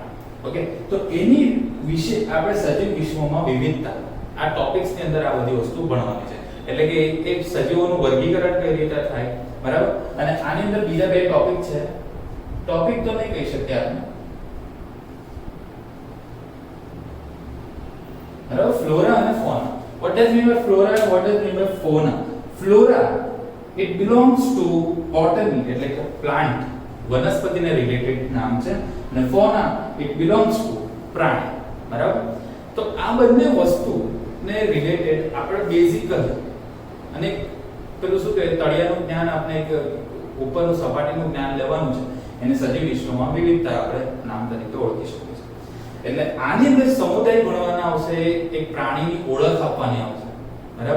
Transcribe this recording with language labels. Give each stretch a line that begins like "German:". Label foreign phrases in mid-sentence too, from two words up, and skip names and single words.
Gujarati: ઓકે, તો એની વિશે આપણે સજીવ વિશ્વમાં વિવિધતા આ ટોપિક્સ ની અંદર આ બધી વસ્તુ ભણવાની છે. એટલે કે એક સજીવોનું વર્ગીકરણ કઈ રીતે થાય, બરાબર. અને આની અંદર બીજા બે ટોપિક છે. ટોપિક તો નહીં કહી શકીએ આપણે, બરાબર. ફ્લોરા અને ફોના.
English: what does mean by flora and what does mean by fauna? Flora it belongs to botany
Gujarati: એટલે કે પ્લાન્ટ, વનસ્પતિને રિલેટેડ નામ છે. અને ફોના
English: it belongs to
Gujarati: પ્રાણી, બરાબર. તો આ બંને વસ્તુ ને રિલેટેડ આપણે બેઝિક અને પેલું શું કહેવાય તળિયાનું જ્ઞાન, આપણે એક ઉપરનું સપાટીનું જ્ઞાન લેવાનું છે. એને સજીવ વિશ્વમાં વિવિધતા આપણે નામ તરીકે ઓળખી શકીએ છીએ. એટલે આની અંદર સમુદાય ભણવાના આવશે, એક પ્રાણીની ઓળખ આપવાની આવશે, બરાબર.